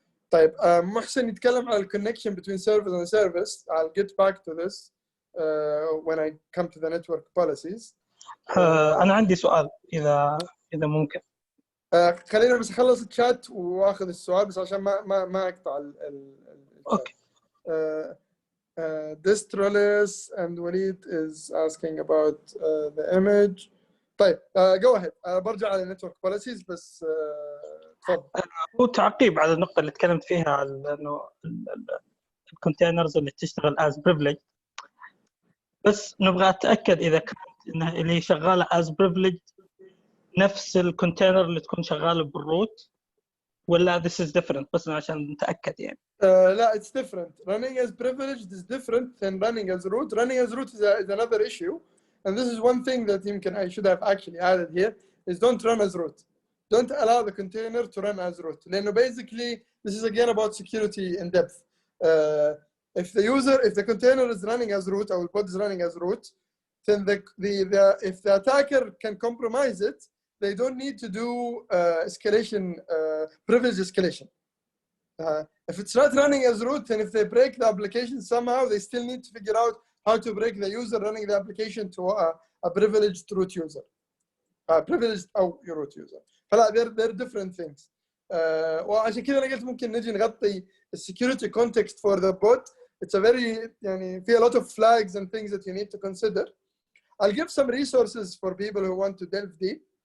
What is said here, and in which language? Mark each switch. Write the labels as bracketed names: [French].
[Arabic] طيب محسن يتكلم على [English] connection between service and service. I'll get back to this when I come to the network policies. [Arabic] أنا عندي سؤال إذا ممكن. خلينا بس أخلص الشات وآخذ السؤال بس عشان ما أقطع أوكي. [English] Distroless and Walid is asking about the image. [Arabic] طيب [English] go ahead. [Arabic] برجع على network policies بس تفضل. هو تعقيب على النقطة اللي تكلمت فيها على إنه الكونتينرز اللي تشتغل [English] as privilege. [Arabic] بس نبغى أتأكد إذا كانت إنها اللي شغالة [English] as privilege [Arabic] نفس الكونتينر اللي تكون شغالة بالروت ولا [English] this is different [Arabic] بس عشان نتأكد يعني. لا [English] it's different. Running as privileged is different than running as root. Running as root is another issue, and this is one thing that I should have actually added here is don't run as root. Don't allow the container to run as root. [Arabic] لأنه [English] basically this is again about security in depth. If the container is running as root or the pod is running as root, then if the attacker can compromise it, they don't need to do escalation, privilege escalation. If it's not running as root, then if they break the application somehow, they still need to figure out how to break the user running the application to a privileged root user. Privileged root user. [Arabic] فلا [English] they're different things. [Arabic] وعشان كذا أنا قلت ممكن نجي نغطي [English] security context for the bot. It's a very [Arabic] يعني في [English] a lot of flags and things that you need to consider. I'll give some resources for people who want to delve deep.